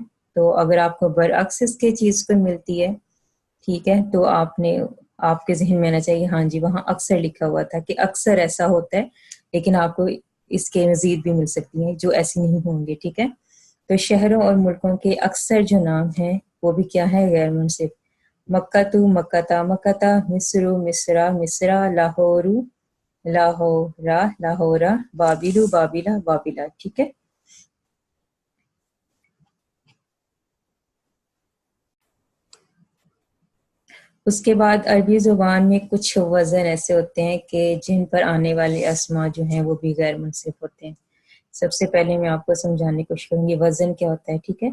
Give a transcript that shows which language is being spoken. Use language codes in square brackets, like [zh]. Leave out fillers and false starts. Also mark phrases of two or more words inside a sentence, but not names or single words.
[ur] تو اگر آپ کو برعکس اس کے چیز کو ملتی ہے، ٹھیک ہے، تو آپ کے ذہن میں آنا چاہیے ہاں جی وہاں اکثر لکھا ہوا تھا کہ اکثر ایسا ہوتا ہے، لیکن آپ کو اس کے مزید بھی مل سکتی ہیں جو ایسی نہیں ہوں گے، ٹھیک ہے۔ تو شہروں اور ملکوں کے اکثر جو نام ہیں وہ بھی کیا ہے؟ غیر منصرف۔ مکتو، مکتا، مکتا، مصرو، مصرا، مصرا، لاہورو، لاہورا، لاہورا، بابلو، بابلا، بابلا، ٹھیک ہے۔ اس کے بعد عربی زبان میں کچھ وزن ایسے ہوتے ہیں کہ جن پر آنے والے اسما جو ہیں وہ بھی غیر منصرف ہوتے ہیں۔ سب سے پہلے میں آپ کو سمجھانے کی کوشش کروں گی وزن کیا ہوتا ہے، ٹھیک ہے۔